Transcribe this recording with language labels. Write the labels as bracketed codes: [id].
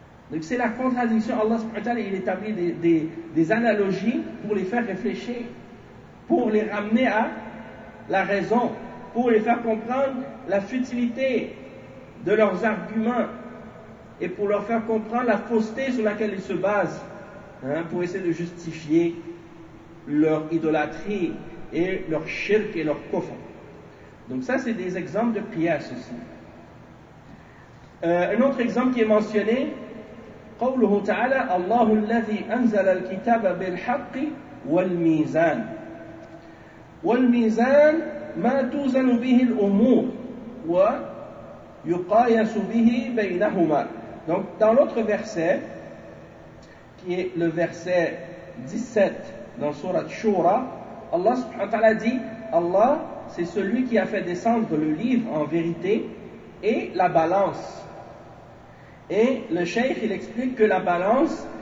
[fr] Donc c'est la contradiction. Allah il établit des analogies pour les faire réfléchir, pour les ramener à la raison, pour les faire comprendre la futilité de leurs arguments et pour leur faire comprendre la fausseté sur laquelle ils se basent, hein, pour essayer de justifier leur idolâtrie et leur shirk et leur kofr. Donc ça, c'est des exemples de qiyas aussi. Un autre exemple qui est mentionné, [ar] قوله تعالى الله الذي أنزل الكتاب بالحق والميزان والميزان ما توزن به الأمور ويقايس به بينهما. [fr] Donc dans l'autre verset, qui est le verset 17 dans Sourate Shura, Allah subhanahu wa ta'ala dit, Allah, c'est celui qui a fait descendre le livre en vérité et la balance. Et le Cheikh, il explique que la balance,